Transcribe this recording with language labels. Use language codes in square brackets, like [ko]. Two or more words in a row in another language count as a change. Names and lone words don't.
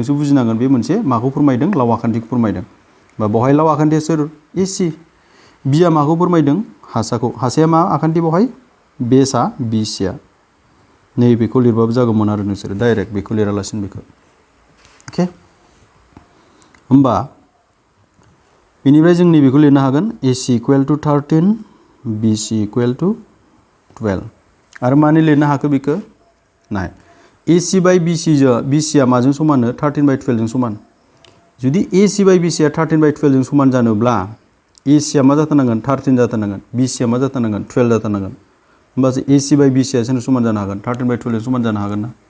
[brx] नोंसो बुजिनांगोन बे मोनसे माखौ फोरमायदों लाव आखान्थिखौ फोरमायदों होमबा बावहाय लाव आखान्थिया सोर ac b आ माखौ फोरमायदों हासाया मा आखान्थि बावहाय बेसआ bc आ नै बेखौ लिरबाबो जागौमोन आरो नोंसोर डाइरेक्ट बेखौ लिरालासिनो बेखौ ओके होमबा बेनिफ्राय जों नैबेखौ लिरनो हागोन ac [en] equal to [brx] 13 bc [en] equal to [brx] 12 आरो माने लिरनो हाखो बेखौ नाय ac बाय bc आ माजों समान 13 बाय 12 जों समान जुदि ac बाय bc आ 13 बाय 12 जों समान जानोब्ला ac आ मा जाथारनांगोन 13 जाथारनांगोन bc आ मा जाथारनांगोन 12 जाथारनांगोन होमबासो ac बाय bc आ सोरजों समान जानो हागोन 13 बाय 12 जों समान जानो हागोन ना